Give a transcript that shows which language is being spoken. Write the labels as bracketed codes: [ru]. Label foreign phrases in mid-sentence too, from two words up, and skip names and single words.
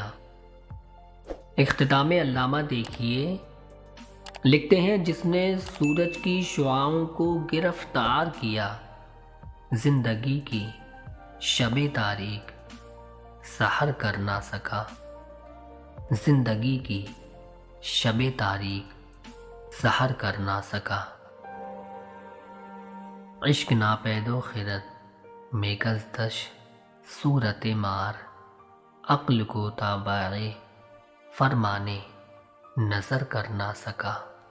[ur] اختتام علامہ دیکھیے، لکھتے ہیں جس نے سورج کی شعاعوں کو گرفتار کیا، زندگی کی شب تاریک سحر کر نہ سکا، زندگی کی شب تاریک سحر کر نہ سکا، [fa] عشق ناپید و خرد میگز دش صورت مار، [ur] عقل کو تابع فرمانے نظر کر نہ سکا۔